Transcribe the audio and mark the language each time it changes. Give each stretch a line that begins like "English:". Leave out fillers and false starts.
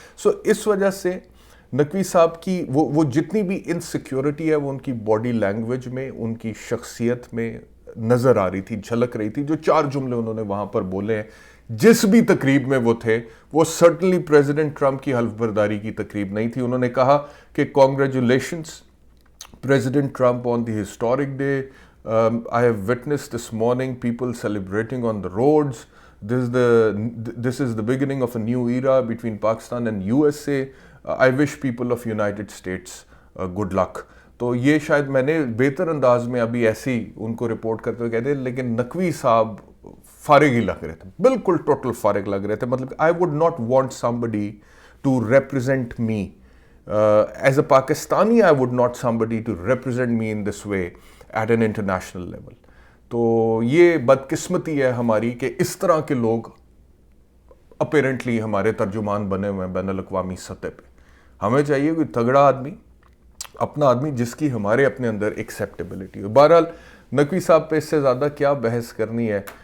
Urdu: سو اس وجہ سے نقوی صاحب کی وہ جتنی بھی انسیکیورٹی ہے وہ ان کی باڈی لینگویج میں, ان کی شخصیت میں نظر آ رہی تھی, جھلک رہی تھی. جو 4 جملے انہوں نے وہاں پر بولے ہیں جس بھی تقریب میں وہ تھے, وہ سرٹنلی پریزیڈنٹ ٹرمپ کی حلف برداری کی تقریب نہیں تھی. انہوں نے کہا کہ
English: Congratulations President Trump on the historic day. I have witnessed this morning people celebrating on the roads. This is the beginning of a new era between Pakistan and USA. I wish people of United States good luck.
Urdu: تو یہ شاید میں نے بہتر انداز میں ابھی ایسی ان کو رپورٹ کرتے ہوئے کہہ دے, لیکن نقوی صاحب فارغ ہی لگ رہے تھے, بالکل ٹوٹل فارغ لگ رہے تھے.
English: مطلب I would not want somebody to represent me. As a Pakistani, I would not somebody to represent me in this way at an international level.
Urdu: تو یہ بدقسمتی ہے ہماری کہ اس طرح کے لوگ اپیرنٹلی ہمارے ترجمان بنے ہوئے ہیں بین الاقوامی سطح پہ. ہمیں چاہیے کوئی تگڑا آدمی, اپنا آدمی جس کی ہمارے اپنے اندر ایکسیپٹیبلٹی ہو. بہرحال نقوی صاحب پہ اس سے زیادہ کیا بحث کرنی ہے.